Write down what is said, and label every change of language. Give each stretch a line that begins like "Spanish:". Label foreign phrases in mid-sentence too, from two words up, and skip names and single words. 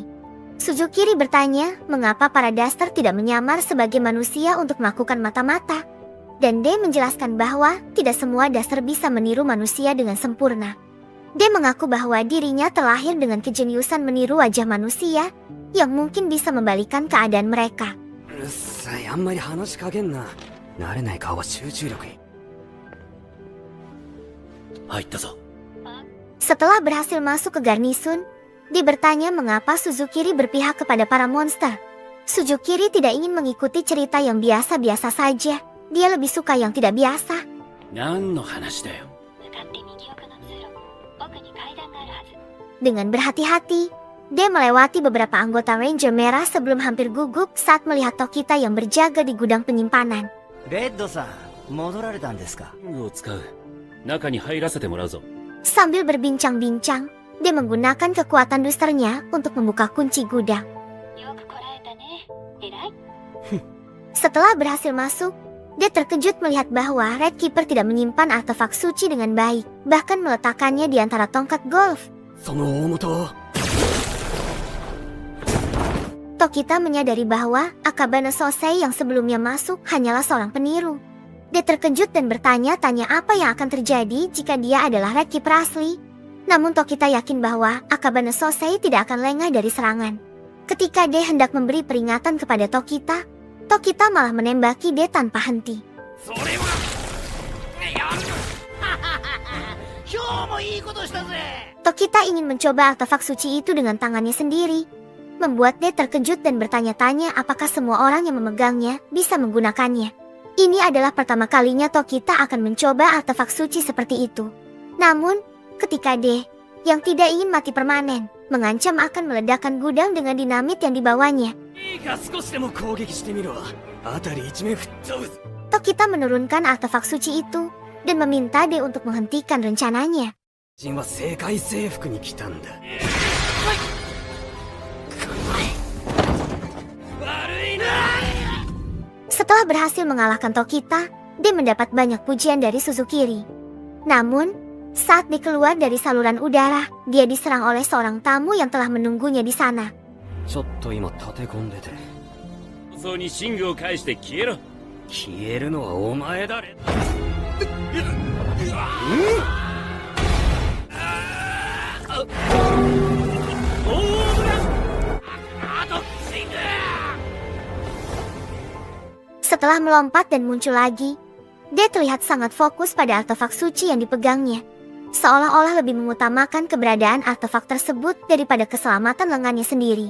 Indonesian: Suzukiri bertanya mengapa para Duster tidak menyamar sebagai manusia untuk melakukan mata-mata. Dan dia menjelaskan bahwa tidak semua Duster bisa meniru manusia dengan sempurna. Dia mengaku bahwa dirinya terlahir dengan kejeniusan meniru wajah manusia yang mungkin bisa membalikan keadaan mereka.
Japanese: うっさい、あんまり話しかけんな。慣れない顔は集中力に。入ったぞ。
Indonesian: Setelah berhasil masuk ke garnisun, dia bertanya mengapa Suzukiri berpihak kepada para monster. Suzukiri tidak ingin mengikuti cerita yang biasa-biasa saja. Dia lebih suka yang tidak biasa.
Japanese: 何の話だよ。
Indonesian: Dengan berhati-hati, dia melewati beberapa anggota Ranger Merah sebelum hampir gugup saat melihat Tokita yang berjaga di gudang penyimpanan.
Japanese: レッドさん戻られたんですか。リングを使う。中に入らせてもらうぞ。
Indonesian: Sambil berbincang-bincang, dia menggunakan kekuatan dusternya untuk membuka kunci gudang. Setelah berhasil masuk, dia terkejut melihat bahwa Red Keeper tidak menyimpan artefak suci dengan baik, bahkan meletakkannya di antara tongkat golf.
Japanese: その大元を。
Indonesian: Tokita menyadari bahwa Akabane Sosei yang sebelumnya masuk hanyalah seorang peniru. Dia terkejut dan bertanya-tanya apa yang akan terjadi jika dia adalah Red Keeper asli. Namun Tokita yakin bahwa Akabane Sosei tidak akan lengah dari serangan. Ketika dia hendak memberi peringatan kepada Tokita, Tokita malah menembaki dia tanpa henti.
Japanese: それは。やる。今日もいいことしたぜ。
Indonesian: Tokita ingin mencoba artefak suci itu dengan tangannya sendiri, membuat dia terkejut dan bertanya-tanya apakah semua orang yang memegangnya bisa menggunakannya. Ini adalah pertama kalinya Tokita akan mencoba artefak suci seperti itu. Namun, ketika dia, yang tidak ingin mati permanen, mengancam akan meledakkan gudang dengan dinamit yang dibawanya.
Japanese: いいか少しでも攻撃してみろ。辺り一面吹っ飛ぶ。
Indonesian: Tokita menurunkan artefak suci itu, dan meminta dia untuk menghentikan rencananya.
Japanese: 人は世界征服に来たんだ。悪いな。
Indonesian: Setelah berhasil mengalahkan Tokita, dia mendapat banyak pujian dari Suzukiri. Namun, saat dia keluar dari saluran udara, dia diserang oleh seorang tamu yang telah menunggunya di sana.
Japanese: ちょっと今立て込んでて。早々にシングを返して消えろ。消えるのはお前だ。
Indonesian: Setelah melompat dan muncul lagi, dia terlihat sangat fokus pada artefak suci yang dipegangnya, seolah-olah lebih mengutamakan keberadaan artefak tersebut daripada keselamatan lengannya sendiri.